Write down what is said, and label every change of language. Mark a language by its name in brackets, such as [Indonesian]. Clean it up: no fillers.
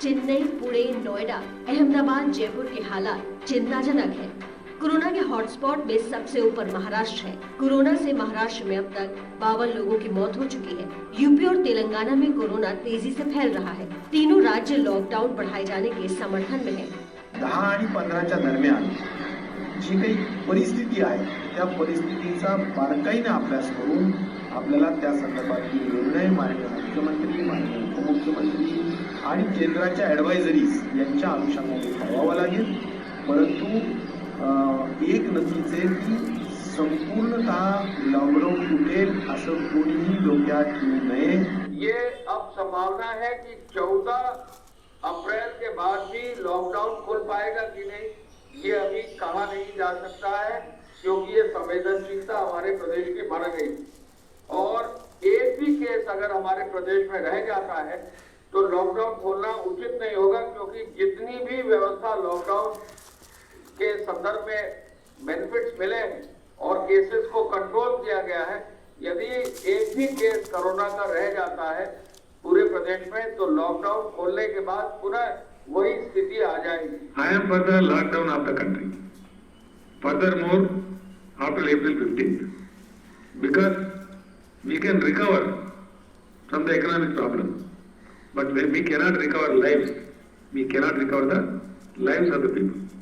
[Hindi] चेन्नई, पुणे, नोएडा, अहमदाबाद, जयपुर के हालात चिंताजनक है। कोरोना के हॉटस्पॉट में सबसे ऊपर महाराष्ट्र है। कोरोना से महाराष्ट्र में अब तक 52 लोगों की मौत हो चुकी है। यूपी और तेलंगाना में कोरोना तेजी से फैल रहा है। तीनों राज्य लॉकडाउन बढ़ाए जाने के समर्थन में है। [Marathi] 10 आणि 15च्या दरम्यान जी काही परिस्थिती आहे त्या परिस्थितीचा बारकाईने अभ्यास करून आपल्याला त्या संदर्भातील निर्णय माननीय मुख्यमंत्री, माननीय उपमुख्यमंत्री आणि केंद्राच्या ॲडवायझरीज यांच्या अनुषंगाने ठरवावं लागेल। परंतु एक नक्कीच आहे की संपूर्णतः लॉकडाऊन तुटेल असं कोणीही डोक्यात ठेवू नये। [Hindi] ये अब संभावना है कि 14 अप्रैल के बाद भी लॉकडाउन खुल पाएगा कि नहीं, ये अभी कहा नहीं जा सकता है क्योंकि ये संवेदनशीलता हमारे प्रदेश की बढ़ गई। और एक भी केस अगर हमारे प्रदेश में रह जाता है तो लॉकडाउन खोलना उचित नहीं होगा, क्योंकि जितनी भी व्यवस्था लॉकडाउन के संदर्भ में बेनिफिट्स मिले हैं और केसेस को कंट्रोल किया गया है, यदि एक भी केस कोरोना का रह जाता है पूरे प्रदेश में तो लॉकडाउन खोलने के बाद पुनः वही स्थिति आ जाएगी। [English] I am for the lockdown of the country. Furthermore, after April 15th, because we can recover from the economic problem, but when we cannot recover lives, we cannot recover the lives of the people.